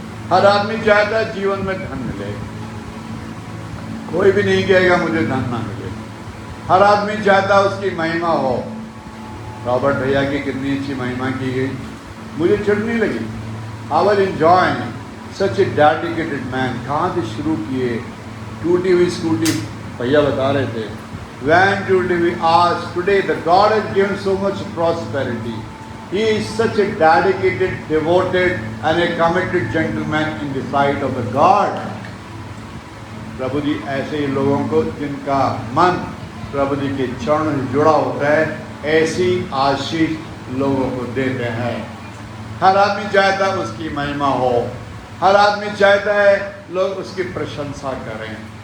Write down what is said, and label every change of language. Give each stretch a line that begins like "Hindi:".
Hindi: हर आदमी चाहता है जीवन में धन मिले, कोई भी नहीं कहेगा मुझे धन ना मिले। हर आदमी चाहता है उसकी महिमा हो। रॉबर्ट भैया की कितनी अच्छी महिमा की गई, मुझे चिढ़ने लगी।
English: I will enjoy such a dedicated man.
Hindi: कहाँ से शुरू किए? टूटी हुई स्कूटी भैया बता रहे थे।
English: When today we ask, today the God has given so much prosperity. He is such a dedicated, devoted and a committed gentleman in the sight of the God.
Hindi: प्रभु जी ऐसे ही लोगों को जिनका मन प्रभु जी के चरणों से जुड़ा होता है, ऐसी आशीष लोगों को देते हैं। हर आदमी चाहता है उसकी महिमा हो। हर आदमी चाहता है लोग उसकी प्रशंसा करें।